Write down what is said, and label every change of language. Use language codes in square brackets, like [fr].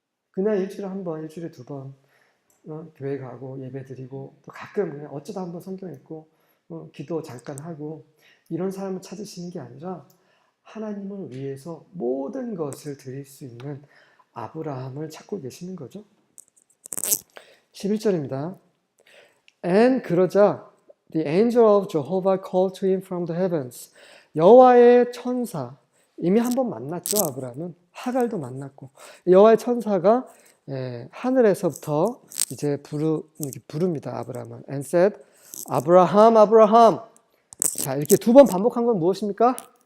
[ko] 그냥 일주일에 한 번, 일주일에 두 번 교회 가고 예배 드리고 또 가끔 그냥 어쩌다 한 번 성경 읽고 기도 잠깐 하고 이런 사람을 찾으시는 게 아니라 하나님을 위해서 모든 것을 드릴 수 있는 아브라함을 찾고 계시는 거죠. 11절입니다. [en] And [ko] 그러자 [en] the angel of Jehovah called to him from the heavens. [ko] 여호와의 천사, 이미 한 번 만났죠. 아브라함은 하갈도 만났고 여호와의 천사가 하늘에서부터 이제 부릅니다. 아브라함은 [en] and said, [ko] 아브라함, 아브라함. 자, 이렇게 두 번 반복한 건 무엇입니까?